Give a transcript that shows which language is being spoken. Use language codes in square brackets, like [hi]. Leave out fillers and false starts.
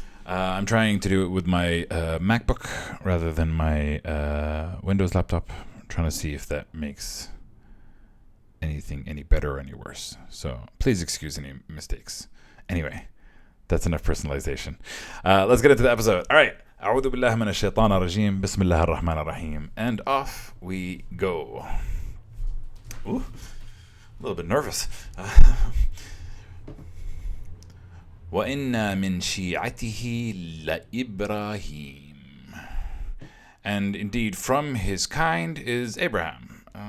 [en] I'm trying to do it with my MacBook rather than my Windows laptop. I'm trying to see if that makes anything any better or any worse. So please excuse any mistakes. Anyway, that's enough personalization. Let's get into the episode. All right. [ar] أعوذ بالله من الشيطان الرجيم بسم الله الرحمن الرحيم. [en] And off we go. Ooh, a little bit nervous. [ar] وَإِنَّا مِنْ شِيعَتِهِ لَإِبْرَاهِيمَ. [en] And indeed, from his kind is Abraham.